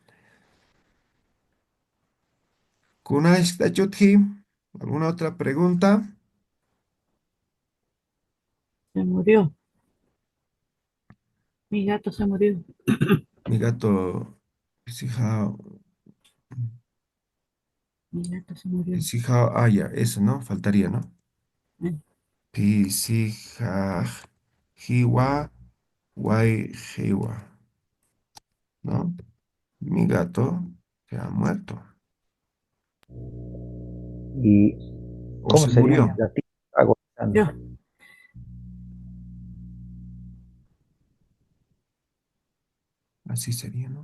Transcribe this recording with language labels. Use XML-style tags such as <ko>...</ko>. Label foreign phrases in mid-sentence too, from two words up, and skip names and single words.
<ay>Kunaish Tachuthi,</ay> <es>¿alguna otra pregunta? Se murió. Mi gato se murió. Mi gato, pisijao, Mi gato se murió. pisijao, ah, ya, eso, ¿no? Faltaría, ¿no? Eh,</es> <ay>Pisijaj, jiwa, guay, jiwa,</ay> <es>¿no? Mi gato se ha muerto ¿Y o cómo se sería mi murió. gatito agonizando? Yo. Así sería, ¿no?</es>